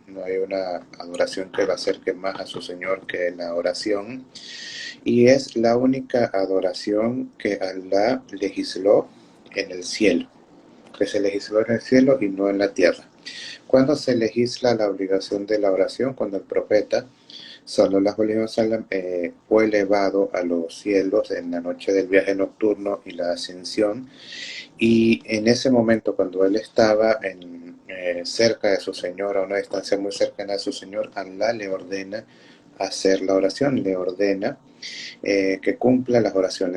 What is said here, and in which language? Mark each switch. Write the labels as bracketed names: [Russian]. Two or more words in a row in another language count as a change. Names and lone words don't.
[Spanish] No hay una adoración que lo acerque más a su Señor que la oración. Y es la única adoración que Allah legisló en el cielo, que se legisló en el cielo y no en la tierra. Cuando se legisla la obligación de la oración, cuando el profeta [Arabic] صلى الله عليه وسلم [Spanish] fue elevado a los cielos en la noche del viaje nocturno y la ascensión, y en ese momento, cuando él estaba cerca de su Señor, a una distancia muy cercana de su Señor, Allah le ordena hacer la oración, le ordena que cumpla las oraciones.